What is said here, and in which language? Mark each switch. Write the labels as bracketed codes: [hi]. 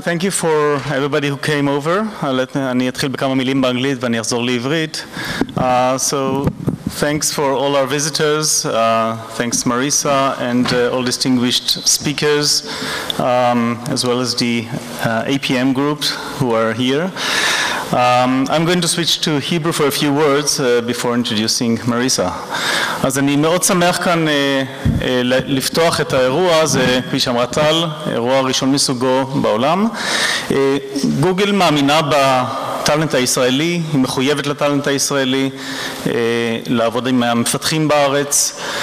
[en] Thank you for everybody who came over. [he] אני אתחיל בכמה מילים באנגלית ואני אחזור לעברית. [en] So thanks for all our visitors. Thanks Marissa and all distinguished speakers, as well as the APM groups who are here. I'm going to switch to Hebrew for a few words before introducing Marissa. [he] אז אני מאוד שמח כאן לפתוח את האירוע הזה, כפי שאמרה טל, אירוע ראשון מסוגו בעולם. גוגל מאמינה בטלנט הישראלי, היא מחויבת לטלנט הישראלי, לעבוד עם המפתחים בארץ.